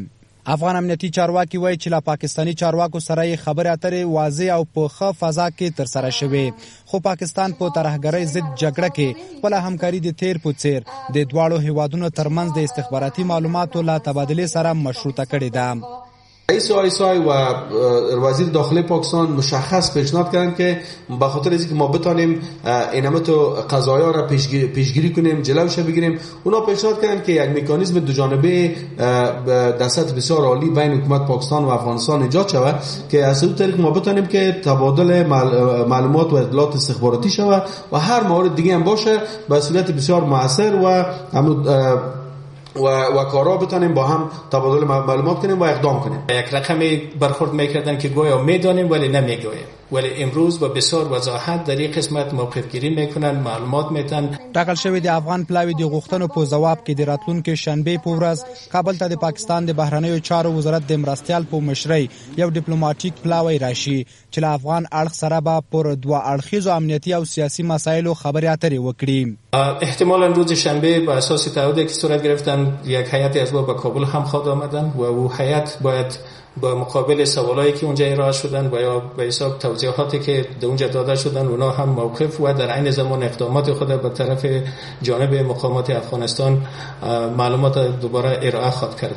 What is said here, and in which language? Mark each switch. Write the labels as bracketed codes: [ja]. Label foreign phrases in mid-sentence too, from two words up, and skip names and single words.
[ps] افغان امنیتي چارواکي وایي چې له پاکستاني چارواکو سره یې خبرې اترې واضح او په ښه فضا کې ترسره شوې، خو پاکستان په ترهګرۍ ضد جګړه کې خپله همکاري د تیر په څیر د دواړو هیوادونو ترمنځ د استخباراتي معلوماتو له تبادلې سره مشروطه کړې ده. [fa] رئیس آیسای و وزیر داخلی پاکستان مشخص پیشنهاد کردند که به خاطر اینکه ما بتانیم اینمه تو قضایا را پیشگیری کنیم، جلوش بگیریم، اونا پیشنهاد کردند که یک مکانیزم دو جانبه در سطح بسیار عالی بین حکومت پاکستان و افغانستان ایجاد شود که از این طریق ما بتانیم که تبادل معلومات و اطلاعات استخباراتی شود و هر مورد دیگه هم باشه به صورت بسیار مؤثر و کارا بتونیم با هم تبادل معلومات کنیم و اقدام کنیم. یک رقمی برخورد میکردن که گویا میدانیم ولی نمیگوییم. ولی امروز با بسیار وضاحت در این قسمت موقف گیری میکنن، معلومات میتن. [ps] ټاکل شوی د افغان پلاوی د غوښتنو په جواب کې د راتلونکي شنبه په ورځ کابل ته د پاکستان د بهرنیو چارو وزارت د مرستیال په مشرۍ یو ډیپلوماټیک پلاوی راشي چې له افغان اړخ سره به پر دوه اړخیزو امنیتي او سیاسي مسایلو خبرې اترې وکړي. [fa] احتمالا روز شنبه به اساس تعهدی که صورت گرفتن یک هیئت از با کابل هم خواهد آمدن و او هیئت باید با مقابل سوالایی که اونجا ارائه شدن و یا به حساب توضیحاتی که در اونجا داده شدن اونا هم موقف و در عین زمان اقدامات خود به طرف جانب مقامات افغانستان معلومات دوباره ارائه خواهد کرد.